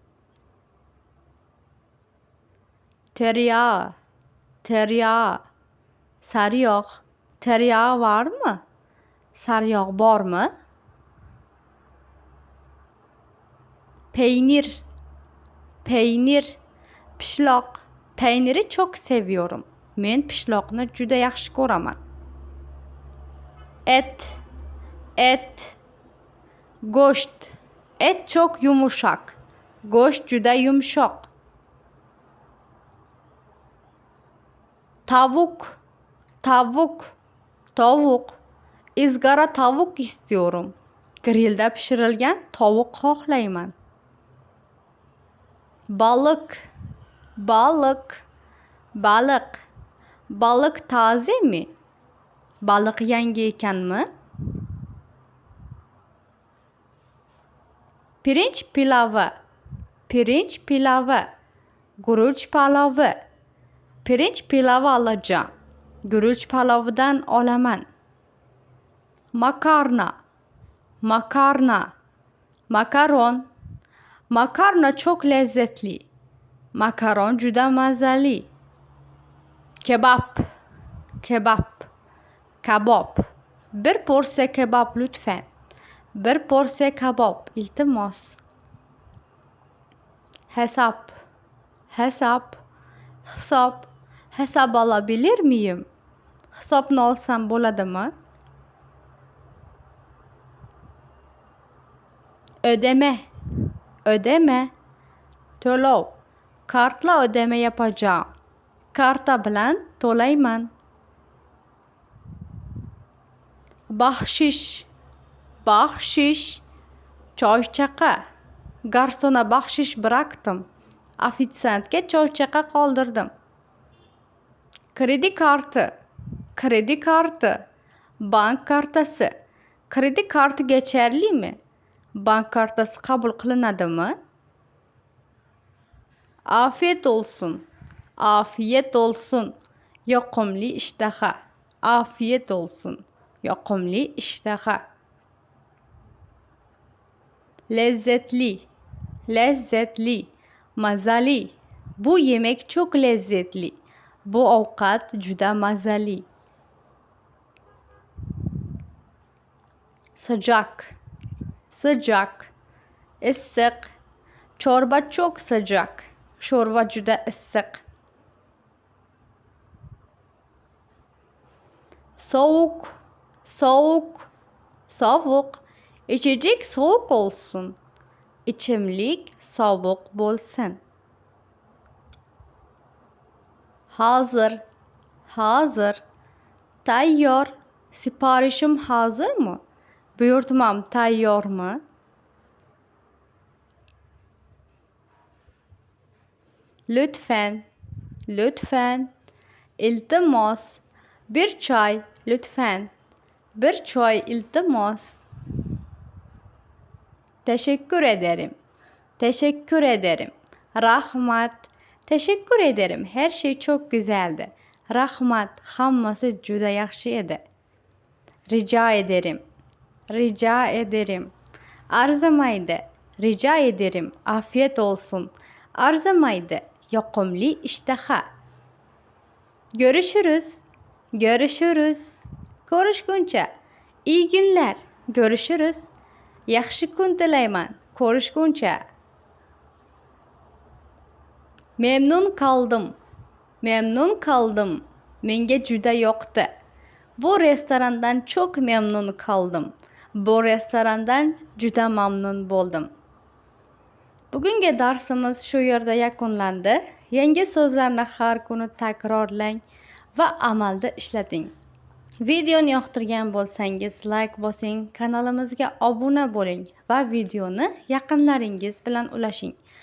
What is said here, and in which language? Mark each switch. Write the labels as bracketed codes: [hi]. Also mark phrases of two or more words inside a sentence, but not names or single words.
[tr] Tereyağı, tereyağı. Sarıyog, tereyağı var mı? Sarıyog var mı? Peynir, peynir. Pishloq. Peyniri çok seviyorum. [uz] Men pishloqni juda yaxshi ko'raman. [tr] Et, et. [uz] Go'sht. [tr] Et çok yumuşak. [uz] Go'sht juda yumshoq. [tr] Tavuk, tavuk, tavuk. Izgara tavuk istiyorum. [uz] Grillda pishirilgan tovuq xohlayman. [tr] Balık, balık, balık. Balık taze mi? Balık [uz] yangi ekanmi? [tr] Pirinç pilavı, pirinç pilavı. [uz] Guruch palovi. [tr] Pirinç pilavı alacağım. [uz] Guruch palovidan olaman. [tr] Makarna, makarna, makaron. Makarna çok lezzetli. [uz] Makaron juda mazali. [tr] Kebap, kebap, kabob. Bir porsiya kebap lütfen. [uz] Bir porsiya kabob iltimos. [tr] Hesap, hesap, hesap. Hesap alabilir miyim? [uz] Hesapni olsam bo'ladimi? [tr] Ödeme, ödeme. [uz] To'lov. [tr] Kartla ödeme yapacağım. [uz] Karta bilan to'layman. [tr] Bahshish, bahshish. [uz] Choychaqa. [tr] Garsona bahshish bıraktım. [uz] Ofitsiantga choychaqa qoldirdim. [tr] Kredi kartı, kredi kartı. [uz] Bank kartasi. [tr] Kredi kartı geçerli mi? [uz] Bank kartasi qabul qilinadimi? [tr] Afiyet olsun. Afiyet olsun. [uz] Yoqimli ishtaha. [tr] Afiyet olsun. [uz] Yoqimli ishtaha. Lezzetli. [tr] Lezzetli. Mazali. Bu yemek çok lezzetli. [uz] Bu ovqat juda mazali. [tr] Sıcak. Sıcak. Issiq. Çorba çok sıcak. [uz] Şorva juda issiq. [tr] Soğuk. Soğuk. Sovuq. İçecek soğuk olsun. [uz] İçimlik sovuq bo'lsin. [tr] Hazır. Hazır. Tayyor. Siparişim hazır mı? [uz] Buyurtmam tayyor mu? Lütfen. [tr] Lütfen. İltimos. Bir çay lütfen. Bir çay iltimos. Teşekkür ederim. Teşekkür ederim. Rahmat. Teşekkür ederim. Her şey çok güzeldi. [uz] Rahmat. Hammasi juda yaxshi edi. [tr] Rica ederim. Rica ederim. Arzimaydi. Rica ederim. Afiyet olsun. [uz] Arzimaydi. Yoqimli ishtaha. [tr] Görüşürüz. Görüşürüz. Ko'rishguncha. İyi günler. Görüşürüz. [uz] Yaxshi kun tilayman. Ko'rishguncha. [tr] Memnun kaldım. Memnun kaldım. [uz] Menga juda yoqdi. [tr] Bu restorandan çok memnun kaldım. [uz] Bu restorandan juda mamnun bo'ldim. Bugungi darsimiz shu yerda yakunlandi. Yangi so'zlarni har kuni takrorlang va amalda ishlating. Videoni yoqtirgan bo'lsangiz like bosing, kanalimizga obuna bo'ling va videoni yaqinlaringiz bilan ulashing.